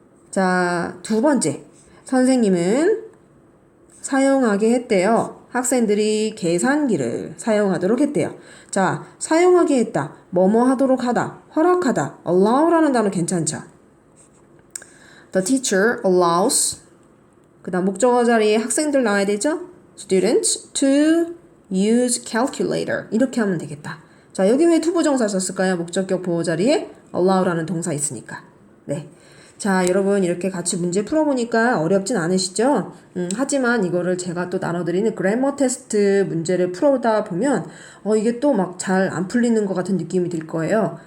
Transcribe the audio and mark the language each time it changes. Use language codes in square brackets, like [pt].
[ko] 자, 두 번째. 선생님은 사용하게 했대요. 학생들이 계산기를 사용하도록 했대요. 자, 사용하게 했다. 뭐뭐 하도록 하다. 허락하다. allow라는 단어 괜찮죠? [en] The teacher allows [ko] 그 다음 목적어 자리에 학생들 나와야 되죠? [en] Students to use calculator 이렇게 하면 되겠다. [ko] 자, 여기 왜 투부정사 썼을까요? 목적격 보호 자리에 allow라는 동사 있으니까. 네. 자, 여러분 이렇게 같이 문제 풀어보니까 어렵진 않으시죠? 하지만 이거를 제가 또 나눠드리는 그래머 테스트 문제를 풀어다 보면 이게 또 막 잘 안 풀리는 것 같은 느낌이 들 거예요.